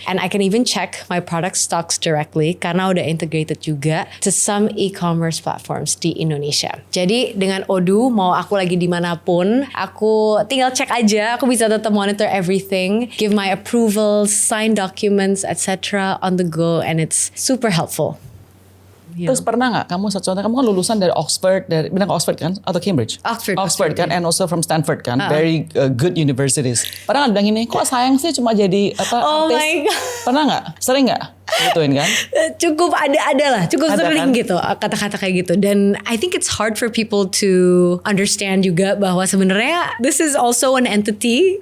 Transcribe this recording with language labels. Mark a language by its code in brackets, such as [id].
[en] And I can even check my product stocks directly [id] karena udah integrated juga [en] to some e-commerce platforms di Indonesia. [id] Jadi dengan Odoo, mau aku lagi dimanapun, aku tinggal cek aja, aku bisa tetap monitor everything, [en] give my approvals, sign documents, etc. on the go, and it's super helpful. [id] Terus pernah nggak kamu contohnya kamu kan lulusan dari Oxford, dari bilang Oxford kan atau Cambridge? [en] Oxford kan, and also from Stanford kan, very good universities. [id] Pernah nggak bilang ini, kok sayang sih cuma jadi artis? [en] My God. [id] Pernah nggak? Sering nggak? Gituin kan? Cukup ada lah, cukup sering kan? Gitu kata-kata kayak gitu. [en] Dan I think it's hard for people to understand juga [id] bahwa sebenarnya [en] this is also an entity.